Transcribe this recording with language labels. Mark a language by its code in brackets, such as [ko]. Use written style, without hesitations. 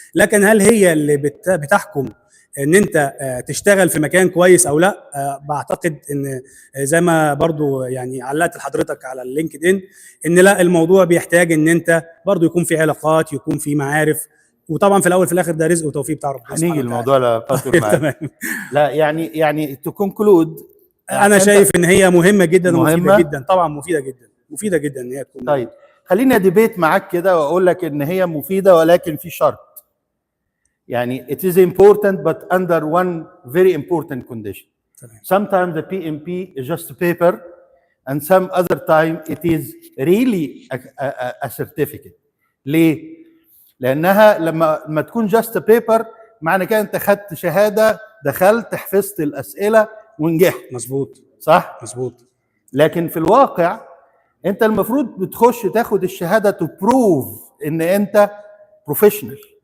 [ar] لكن هل هي اللي بتحكم ان انت تشتغل في مكان كويس او لا؟ بعتقد ان زي ما برضو يعني علقت لحضرتك على اللينكد ان لا، الموضوع بيحتاج ان انت برضو يكون في علاقات، يكون في معارف، وطبعا في الاول في الاخر ده رزق وتوفيق بتاع ربنا. هنيجي الموضوع لفتره معاك. لا يعني تو كونكلود، انا شايف ان هي مهمه جدا ومفيده جدا. طبعا مفيده جدا ان هي تكون. طيب خليني اديبيت معاك كده واقول لك ان هي مفيده، ولكن في شرط. [en] يعني it is important but under one very important condition. Sometimes the PMP is just a paper and some other time it is really a certificate. [ar] ليه؟ لانها لما تكون [en] just a paper [ar] معنى كده انت خدت شهاده، دخلت حفظت الاسئله ونجحت. مظبوط. صح؟ مظبوط. لكن في الواقع انت المفروض بتخش تاخد الشهاده تو بروف ان انت بروفيشنال.